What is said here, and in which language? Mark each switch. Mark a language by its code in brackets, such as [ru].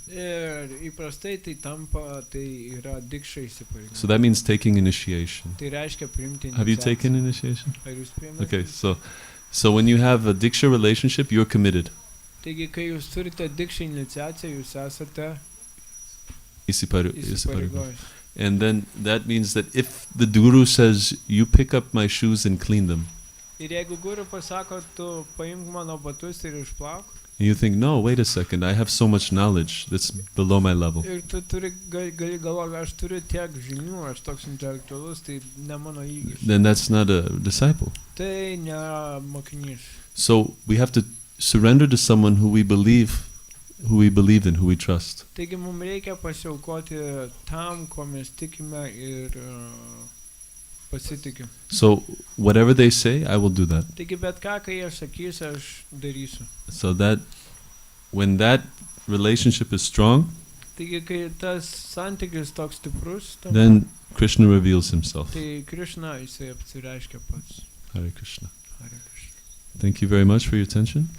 [lt] Ir įprastai tai tampa, tai yra dikša įsipareigojimas. [en] So that means taking initiation. [lt] Tai reiškia priimti [en] Have you [lt] iniciaciją. [en] taken initiation? [lt] Ar jūs priėmėte? [en] Okay, so when you have a diksha relationship, you're committed. [lt] Taigi, kai jūs turite dikšą iniciaciją, jūs esate Isiparu- įsipareigojęs. [en] And then that means that if the guru says, you pick up my shoes and clean them, [lt] Ir jeigu guru pasako, tu paimk mano batus ir išplauk, [en] and you think, no, wait a second, I have so much knowledge that's below my level, [lt] ir tu gali galvoti, aš turiu tiek žinių, aš toks intelektualus, tai ne mano įgis. [en] then that's not a disciple. [lt] Tai nėra mokinys. [en] So we have to surrender to someone who we believe in, who we trust. [lt] Taigi mums reikia pasiaukoti tam, ko mes tikime ir pasitikim. [en] So whatever they say, I will do that. [lt] Taigi bet ką, kai jie sakys, aš darysiu. [en] So that when that relationship is strong, [lt] Taigi, kai tas santykis toks stiprus, [en] then Krishna reveals himself. [lt] tai Krišna jisai apsireiškia pats. [en] Hare Krishna. [lt] Hare Krishna. [en] Thank you very much for your attention.